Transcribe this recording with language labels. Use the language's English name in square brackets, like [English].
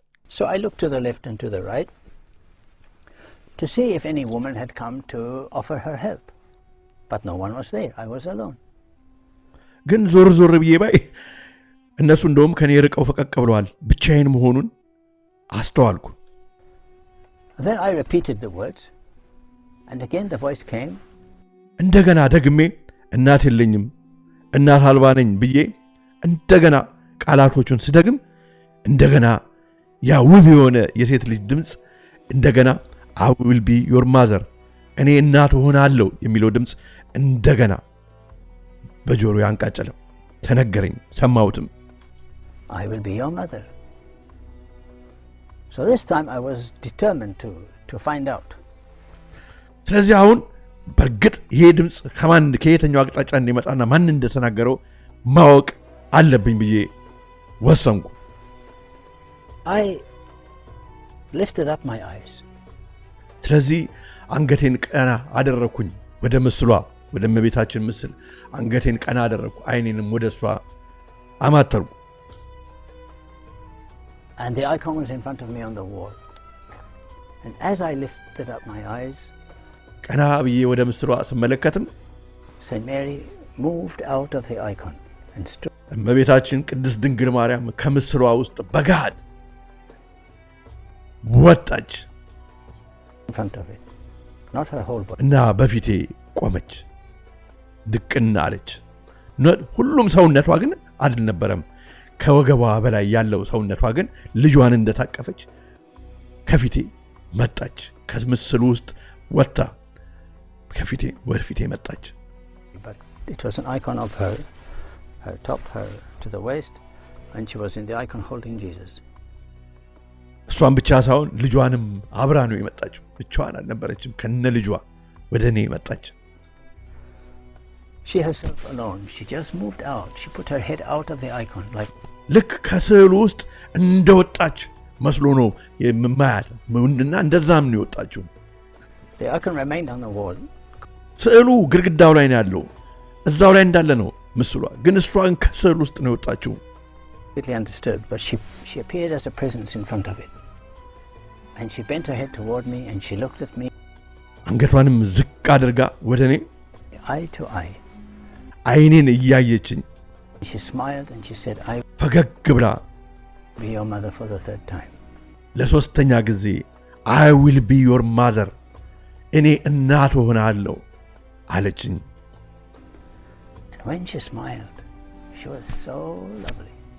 [English] So I looked to the left and to the right to see if any woman had come to offer her help. But no one was there. I was alone. [Amharic] ግን ዞር ዞር ብዬ ባይ እነሱ እንደውም ከኔ ርቀው ፈቀቅ ብለዋል። ብቻዬን መሆኑን አስተዋልኩ። [English] Then I repeated the words, and again the voice came. [Amharic] እንደገና ደግሜ እናት የለኝም እናት አልባ ነኝ ብዬ እንደገና ቃላቶቹን ስደግም እንደገና ያ ውብ የሆነ የሴት ልጅ ድምጽ እንደገና [English] I will be your mother [Amharic] እኔ እናት ሆናለሁ የሚለው ድምጽ እንደገና በጆሮ ያንቃጨለም ተነገረኝ ሰማሁትም [English] I will be your mother. So this time I was determined to find out. [Amharic] ስለዚህ አሁን በርግጥ ይሄ ድምጽ ከማን ከየትኛው አቅጣጫ እንደመጣና ማን እንደተናገረው ማወቅ አለብኝ ብዬ ወሰንኩ [English] I lifted up my eyes. [Amharic] ስለዚህ አንገቴን ቀና አደረኩኝ ወደ ምስሏ ወደ እመቤታችን ምስል አንገቴን ቀና አደረኩ አይኔንም ወደሷ አማተርኩ [English] And the icon was in front of me on the wall. And as I lifted up my eyes, [Amharic] ቀና ብዬ ወደ ምስሏ ስመለከትም [English] Saint Mary moved out of the icon and stood. [Amharic] እመቤታችን ቅድስት ድንግል ማርያም ከምስሏ ውስጥ በጋድ ወጣች [English] in front of it, not her whole body. [Amharic] እና በፊቴ ቆመች ድቅና አለች ሁሉም ሰውነቷ ግን አልነበረም ከወገቧ በላይ ያለው ሰውነቷ ግን ልጇን እንደታቀፈች ከፊቴ መጣች ከምስሉ ውስጥ ወጣ ከፊቴ ወደፊቴ መጣች [English] But it was an icon of her top, her to the waist, and she was in the icon holding Jesus. [Amharic] እሷን ብቻ ሳይሆን ልጇንም አብራ ነው የመጣችው ብቻዋን አልነበረችም ከነ ልጇ ወደኔ መጣች [English] She herself alone, she just moved out. She put her head out of the icon like [Amharic] ልክ ከስዕሉ ውስጥ እንደወጣች መስሎ ነው የማያት እና እንደዛም ነው የወጣችው [English] The icon remained on the wall. [Amharic] ስዕሉ ግድግዳው ላይ ነው ያለው እዛው ላይ እንዳለ ነው ምስሏ ግን እሷን ከስዕሉ ውስጥ ነው የወጣችው [English] Completely undisturbed, but she appeared as a presence in front of it. And she bent her head toward me and she looked at me. [Amharic] አንገቷንም ዝቅ አድርጋ ወደኔ [English] Eye to eye. [Amharic] አይኔን እያየችኝ [English] She smiled and she said, I [Amharic] ፈገግ ብላ [English] will be your mother for the third time. [Amharic] ለሶስተኛ ጊዜ [English] I will be your mother [Amharic] እኔ እናት ሆናለሁ አለችኝ [English] And when she smiled, she was so lovely.